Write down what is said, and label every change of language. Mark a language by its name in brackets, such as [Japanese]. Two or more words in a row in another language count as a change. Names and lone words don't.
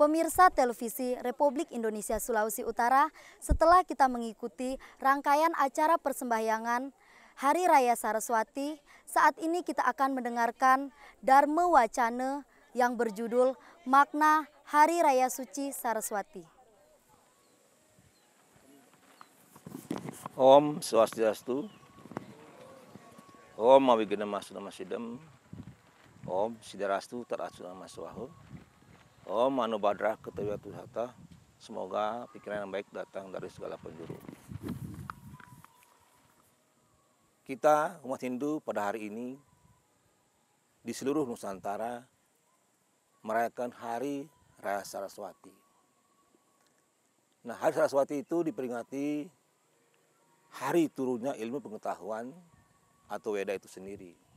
[Indonesian] Pemirsa televisi Republik Indonesia Sulawesi Utara, setelah kita mengikuti rangkaian acara persembahyangan Hari Raya Saraswati, saat ini kita akan mendengarkan Dharma Wacana yang berjudul Makna Hari Raya Suci Saraswati. [Sanskrit] Om Swastiastu, Om Awigenama Sunamasidam, Om Sidarastu Terasunama Swahu, Om Anubhadra Ketawiyatuhata, [Indonesian] semoga pikiran yang baik datang dari segala penjuru. Kita umat Hindu pada hari ini di seluruh Nusantara merayakan Hari Raya Saraswati. Nah, Hari Saraswati itu diperingati hari turunnya ilmu pengetahuan atau Weda itu sendiri.